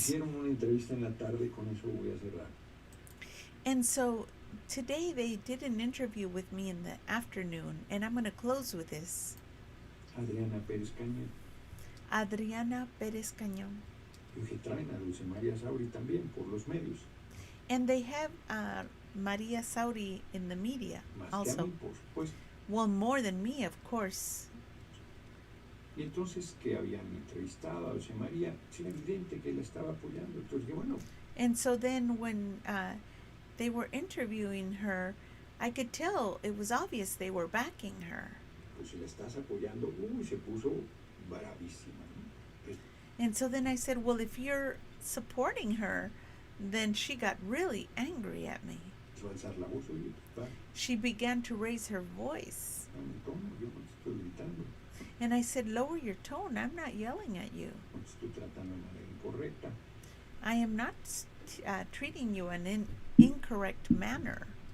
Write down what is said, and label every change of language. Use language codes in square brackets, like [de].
[es] hicieron una entrevista en la tarde, con eso voy a cerrar. [en] And so today they did an interview with me in the afternoon, and I'm going to close with this. [es] Adriana Pérez Cañón. [en] Adriana Pérez Cañón. [es] Y que traen a Dulce María Sauri también por los medios. [en] And they have Maria Sauri in the media [es] Más [en] also. [es] que a mí, por supuesto. [en] Well, more than me, of course. [es] Y entonces que habían entrevistado a Dulce María, es evidente que la estaba apoyando. Entonces que bueno. [en] And so then when they were interviewing her, I could tell it was obvious they were backing her. [es] Pues si la estás apoyando, se puso bravísima, ¿no? [en] And so then I said, well, if you're supporting her, then she got really angry at me. [es] Alzar la voz, oye, va. [en] She began to raise her voice. [es] No, yo no te estoy gritando. [en] And I said, lower your tone. I'm not yelling at you. [es] No te estoy tratando de manera incorrecta. [en] I am not treating you in an incorrect manner.